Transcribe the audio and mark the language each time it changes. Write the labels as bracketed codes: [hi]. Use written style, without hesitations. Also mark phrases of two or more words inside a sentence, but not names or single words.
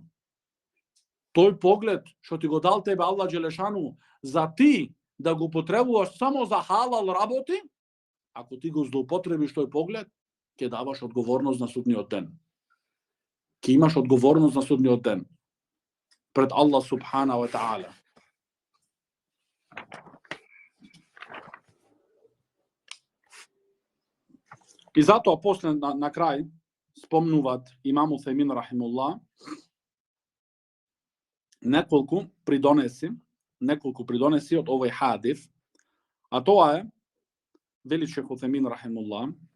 [mk] Тој поглед што ти го дал тебе Аллах Джелешану, за ти да го потребуваш само за халал работи, ако ти го злоупотребиш тој поглед, ќе даваш одговорност на судниот ден. Ќе имаш одговорност на судниот ден пред Аллах [ar] سبحانه وتعالى. [mk] И затоа после на крај спомнуваат имам Усајмин рахимуллах неколку придонеси од овој хадис, а тоа е, вели шех Усајмин рахимуллах,